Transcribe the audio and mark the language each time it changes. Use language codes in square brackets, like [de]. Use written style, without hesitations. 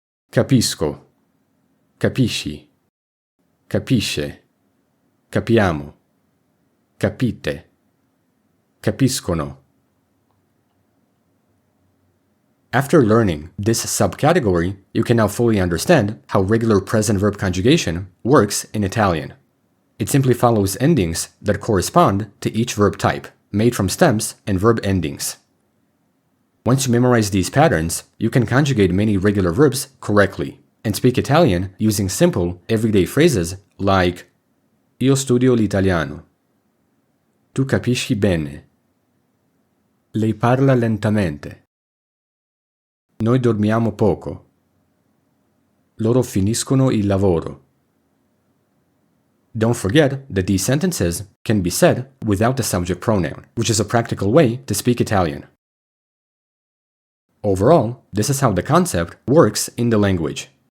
[it] Capisco, capisci, capisce, capiamo, capite, capiscono. [en] After learning this subcategory, you can now fully understand how regular present verb conjugation works in Italian. It simply follows endings that correspond to each verb type, made from stems and verb endings. Once you memorize these patterns, you can conjugate many regular verbs correctly and speak Italian using simple, everyday phrases like Io studio l'italiano. [it] Tu capisci bene. Lei parla lentamente. Noi dormiamo poco. Loro finiscono il lavoro. [en] Don't forget that these sentences can be said without the subject pronoun, which is a practical way to speak Italian. Overall, this is how the concept works in the language.